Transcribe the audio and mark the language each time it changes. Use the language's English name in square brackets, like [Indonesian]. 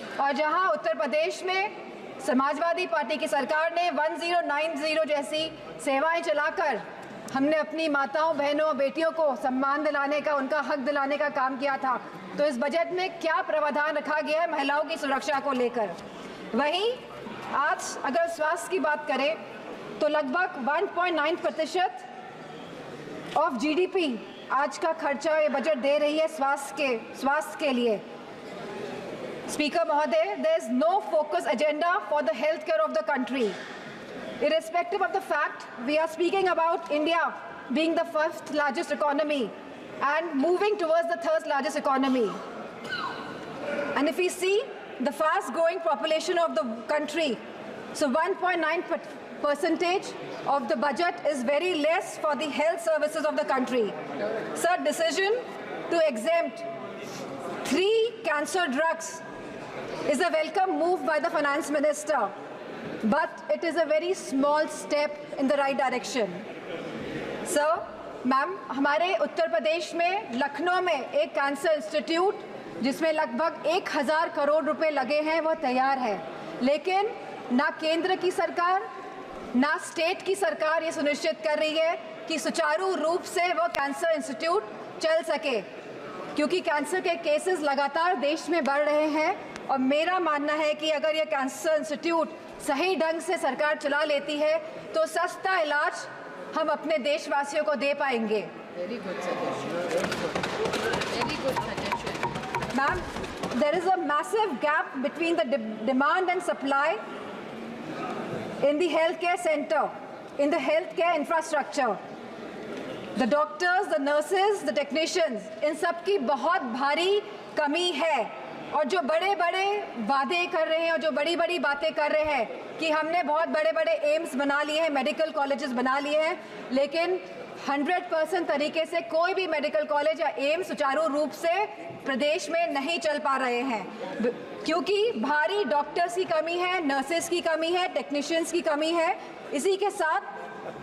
[Hindi] और जहां उत्तर प्रदेश में समाजवादी पार्टी की सरकार ने 1090 जैसी सेवाएं चलाकर हमने अपनी माताओं, बहनों, बेटियों को सम्मान दिलाने का, उनका हक दिलाने का काम किया था, तो इस बजट में क्या प्रावधान रखा गया है महिलाओं की सुरक्षा को लेकर। वहीं आज अगर स्वास्थ्य की बात करें तो लगभग 1.9% ऑफ जीडीपी आज का खर्चा ये बजट दे रही है स्वास्थ्य के लिए। [English] Speaker Mahoday, there is no focus agenda for the healthcare of the country. Irrespective of the fact, we are speaking about India being the 1st largest economy and moving towards the 3rd largest economy. And if we see the fast growing population of the country, so 1.9% of the budget is very less for the health services of the country. Sir, decision to exempt 3 cancer drugs is a welcome move by the finance minister, but it is a very small step in the right direction. [Hindi] Sir, ma'am, हमारे उत्तर प्रदेश में लखनऊ में एक cancer institute जिसमें लगभग 1,000 करोड़ रुपए लगे हैं, वो तैयार है, लेकिन ना केंद्र की सरकार ना स्टेट की सरकार ये सुनिश्चित कर रही है कि सुचारू रूप से वो कैंसर इंस्टीट्यूट चल सके, क्योंकि कैंसर के केसेस लगातार देश में बढ़ रहे हैं। और मेरा मानना है कि अगर ये कैंसर इंस्टीट्यूट सही ढंग से सरकार चला लेती है तो सस्ता इलाज हम अपने देशवासियों को दे पाएंगे। [English] Very good suggestion. Very good suggestion. Ma'am, there is a massive gap between the demand and supply in the healthcare center, in the healthcare infrastructure. The doctors, the nurses, the technicians, [Hindi] इन सब की बहुत भारी कमी है। और जो बड़े बड़े वादे कर रहे हैं और जो बड़ी बड़ी बातें कर रहे हैं कि हमने बहुत बड़े बड़े एम्स बना लिए हैं, मेडिकल कॉलेजेस बना लिए हैं, लेकिन 100% तरीके से कोई भी मेडिकल कॉलेज या एम्स सुचारू रूप से प्रदेश में नहीं चल पा रहे हैं, क्योंकि भारी डॉक्टर्स की कमी है, नर्सेस की कमी है, टेक्नीशियंस की कमी है। इसी के साथ